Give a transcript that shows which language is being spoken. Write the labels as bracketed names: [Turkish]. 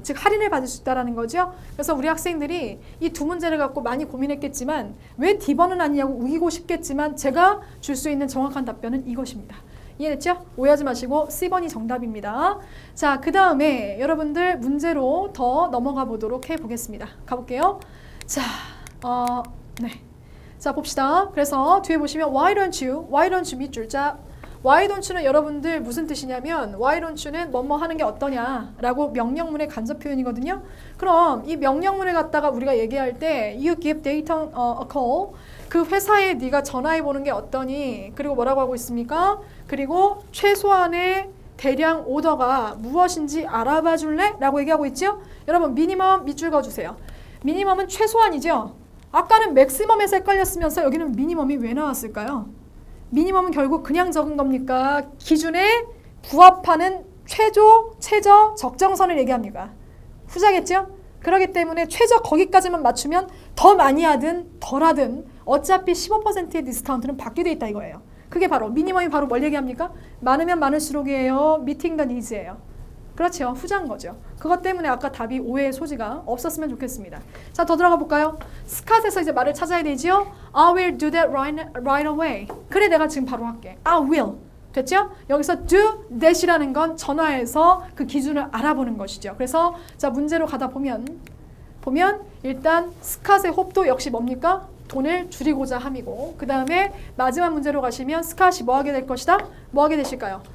[Korean] 즉 할인을 받을 수 있다라는 거죠. 그래서 우리 학생들이 이 두 문제를 갖고 많이 고민했겠지만 왜 D번은 아니냐고 우기고 싶겠지만 제가 줄 수 있는 정확한 답변은 이것입니다. 이해됐죠? 오해하지 마시고 C번이 정답입니다. 자, 그 다음에 여러분들 문제로 더 넘어가 보도록 해보겠습니다. 가볼게요. 자, 네. 자, 봅시다. 그래서 뒤에 보시면 [English] Why don't you meet your job? Why don't you [Korean] 는 여러분들 무슨 뜻이냐면 Why don't you는 뭐뭐 하는 게 어떠냐라고 명령문의 간접 표현이거든요. 그럼 이 명령문을 갖다가 우리가 얘기할 때 [English] You give Dayton a call. [Korean] 그 회사에 네가 전화해 보는 게 어떠니? 그리고 뭐라고 하고 있습니까? 그리고 최소한의 대량 오더가 무엇인지 알아봐 줄래? 라고 얘기하고 있죠. 여러분 미니멈 밑줄 그어주세요. 미니멈은 최소한이죠. 아까는 맥시멈에서 헷갈렸으면서 여기는 미니멈이 왜 나왔을까요? 미니멈은 결국 그냥 적은 겁니까? 기준에 부합하는 최저, 적정선을 얘기합니다. 후자겠죠? 그렇기 때문에 최저 거기까지만 맞추면 더 많이 하든 덜 하든 어차피 15%의 디스카운트는 받게 돼 있다 이거예요. 그게 바로 미니멈이 바로 뭘 얘기합니까? 많으면 많을수록이에요. 미팅 더 니즈예요. 그렇죠. 후자인 거죠. 그것 때문에 아까 답이 오해의 소지가 없었으면 좋겠습니다. 자, 더 들어가 볼까요? 스캇에서 이제 말을 찾아야 되지요. [English] I will do that right away. [Korean] 그래, 내가 지금 바로 할게. [English] I will. [Korean] 됐죠? 여기서 [English] do that [Korean] 이라는 건 전화해서 그 기준을 알아보는 것이죠. 그래서 자, 문제로 가다 보면 일단 스캇의 홉도 역시 뭡니까? 돈을 줄이고자 함이고, 그 다음에 마지막 문제로 가시면 스캇이 뭐 하게 될 것이다? 뭐 하게 되실까요?